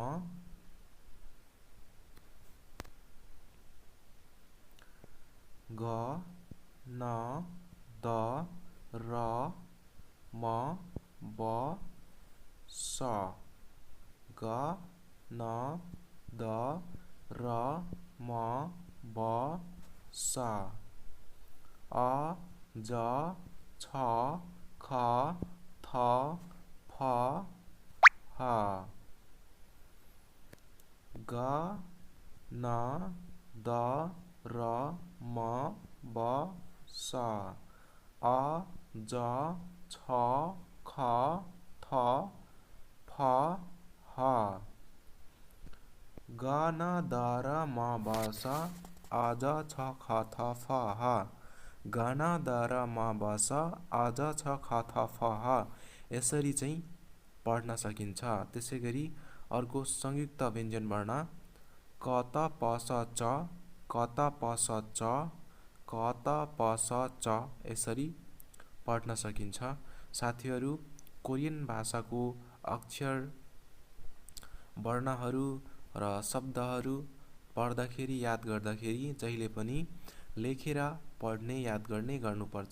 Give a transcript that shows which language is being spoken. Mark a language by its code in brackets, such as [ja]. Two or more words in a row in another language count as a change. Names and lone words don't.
[ne] द र म ब स, ग न द र म ब स, अ ज छ ख थ फ ह, ग न द र म ब स, अ ज छ ख थ फ ह, ग न द र म ब स, अ ज छ ख थ फ ह, ग न द र म ब स, अ ज छ ख थ फ ह। यसरी चाहिँ पढ्न सकिन्छ। त्यसै गरी अर्को संयुक्त व्यञ्जन वर्ण क त प स च, क त प स च, क त प स च यसरी पढ्न सकिन्छ। साथीहरू कोरियन भाषाको अक्षर वर्णहरू र शब्दहरू पढ्दाखेरि याद गर्दाखेरि जहिले पनि लेखेर पढ्ने याद गर्ने गर्नुपर्छ।